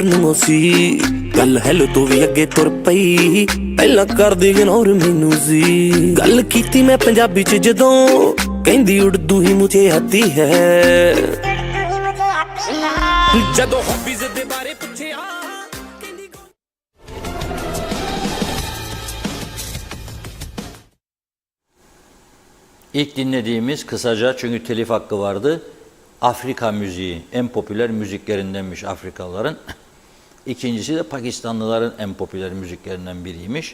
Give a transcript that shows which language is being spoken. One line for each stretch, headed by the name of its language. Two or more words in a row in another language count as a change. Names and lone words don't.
Punjabi: ਨੂੰ ਸੀ ਗੱਲ ਹੈਲੋ ਤੋਂ ਵੀ ਅੱਗੇ ਤੁਰ ਪਈ ਪਹਿਲਾਂ ਕਰਦੀ ਇਗਨੋਰ ਮੈਨੂੰ ਸੀ ਗੱਲ ਕੀਤੀ ਮੈਂ ਪੰਜਾਬੀ ਚ ਜਦੋਂ ਕਹਿੰਦੀ
Urdu: اردو ہی مجھے آتی ہے
Punjabi: ਜਦੋਂ ਹੌਬੀਜ਼ ਦੇ ਬਾਰੇ ਪੁੱਛਿਆ
Turkish: İlk dinlediğimiz kısaca çünkü telif hakkı vardı. Afrika müziği en popüler müziklerindenmiş Afrikalıların. İkincisi de Pakistanlıların en popüler müziklerinden biriymiş.